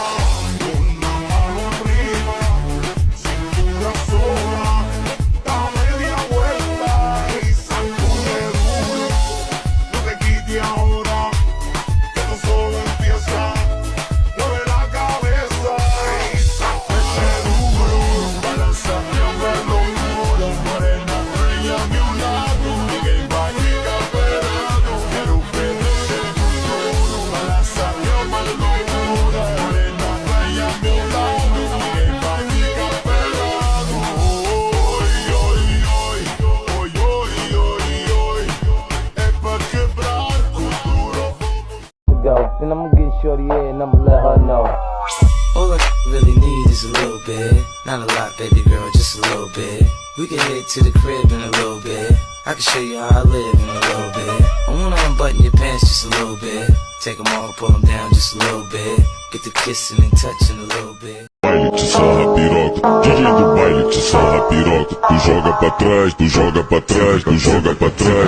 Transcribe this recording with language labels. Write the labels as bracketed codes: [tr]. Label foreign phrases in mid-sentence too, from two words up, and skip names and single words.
[es] Una mano arriba, cintura sola, da media vuelta y sacude duro. No te quite ahora, que esto solo empieza. Mueve la cabeza y sacude duro. Balanza mi hombro duro, morena bella a mi lado. [pt] Ninguém vai ficar parado, quero ver você duro. [es] Balanza mi hombro duro, morena bella a mi lado. [pt] Ninguém vai ficar parado. Oi, oi, oi, oi, oi, oi, oi. É pra quebrar o duro. [en] Go, and I'ma get shorty in and I'ma let her know. All I really need is a little bit. Not a lot, baby girl, just a little bit. We can head to the crib in a little bit. I can show you how I live in a little bit. I wanna unbutton your pants just a little bit. Take them off, pull them down just a little bit. Get the kissing and touching a little bit. [pt] Baile te sarra piroca, DJ do baile te sarra piroca. Tu joga pra trás, tu joga pra trás, tu joga pra trás.